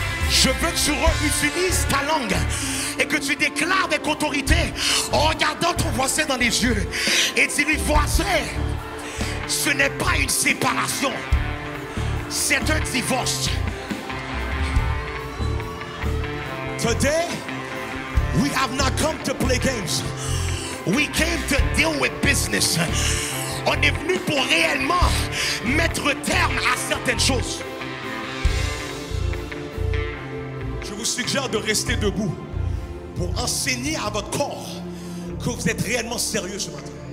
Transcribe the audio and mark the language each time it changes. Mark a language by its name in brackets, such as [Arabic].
[French] Je veux que tu réutilises ta langue et que tu déclares avec autorité en regardant ton voisin dans les yeux et dis-lui, voisin, ce n'est pas une séparation, c'est un divorce. [English] Today, we have not come to play games. We came to deal with business. [French] On est venu pour réellement mettre terme à certaines choses. Je vous suggère de rester debout pour enseigner à votre corps que vous êtes réellement sérieux ce matin.